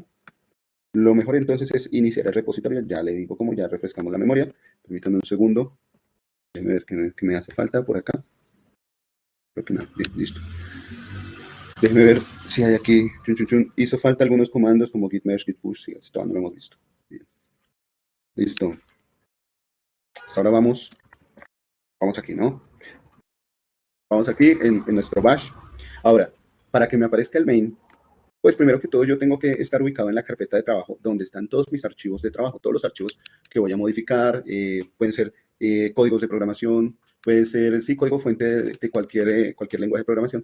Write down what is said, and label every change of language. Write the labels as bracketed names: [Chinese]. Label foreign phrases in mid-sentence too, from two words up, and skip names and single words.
[Spanish] Lo mejor entonces es iniciar el repositorio, ya le digo como ya refrescamos la memoria, permítanme un segundo, déjenme ver qué me hace falta por acá, creo que nada, bien, listo. Déjenme ver si hay aquí, hizo falta algunos comandos como git merge, git push, sí, todavía no lo hemos visto. Bien. Listo. Ahora vamos aquí, ¿no? Vamos aquí en nuestro bash. Ahora, para que me aparezca el main, pues primero que todo yo tengo que estar ubicado en la carpeta de trabajo donde están todos mis archivos de trabajo, todos los archivos que voy a modificar, pueden ser códigos de programación, puede ser, sí, código fuente de cualquier lenguaje de programación.